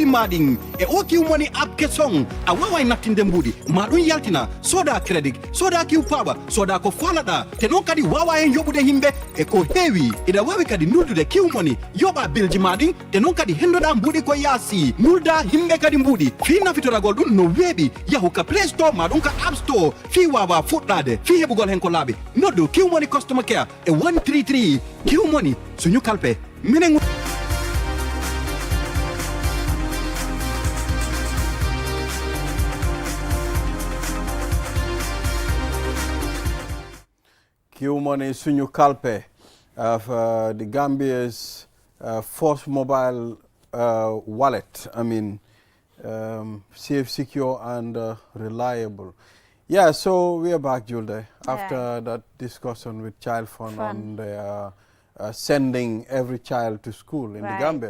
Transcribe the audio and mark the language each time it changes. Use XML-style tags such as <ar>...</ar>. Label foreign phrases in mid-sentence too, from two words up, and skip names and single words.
<ff>maɗin e o kiw money app kesson a wawa nattinde mbuuɗi ma ɗum yaltina soda crédit soda kiw paɓa soda ko falaɗa te non kadi wawa hen yoɓude himɓe e ko heewi ina wawi kadi nuldude kiw money yoɓa bilji maɗin te non kadi hendoɗa mbuuɗi ko yaasi nulda himɓe kadi mbuuɗi fi nafitoragol ɗum no weeɓi yahu ka play store ma ɗum ka app store fi wawa fuɗɗade fi heɓugol hen ko laaɓi noddu kiw money</ff> <en>customer care</en> <ff>e 133 kiw money suñu kalpe minen</ff> <en>Kiw money suñu kalpe of the Gambia's first mobile wallet. I mean, safe, secure, and reliable. Yeah, so we are back, Julde, after that discussion with ChildFund on sending every child to school in the Gambia.</en>